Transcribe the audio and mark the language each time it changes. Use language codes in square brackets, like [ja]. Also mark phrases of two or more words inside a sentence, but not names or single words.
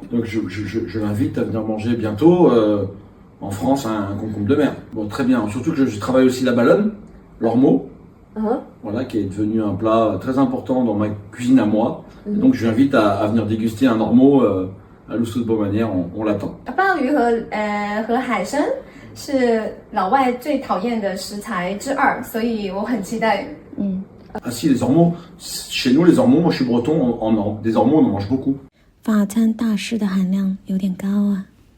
[fr] Donc je l'invite à venir manger bientôt en France un concombre de mer. Bon, très bien. Surtout que je travaille aussi la baleine, l'ormeau, voilà, qui est devenu un plat très important dans ma cuisine à moi. Donc je l'invite à venir déguster un ormeau à Lousou de Beaumanière, on l'attend. [zh] 鲍鱼和海参是老外最讨厌的食材之二，所以我很期待。 [fr] Ah si, les ormeaux. Chez nous, les ormeaux, moi je suis breton, des ormeaux on en mange beaucoup. [zh] 法餐大师的含量有点高啊。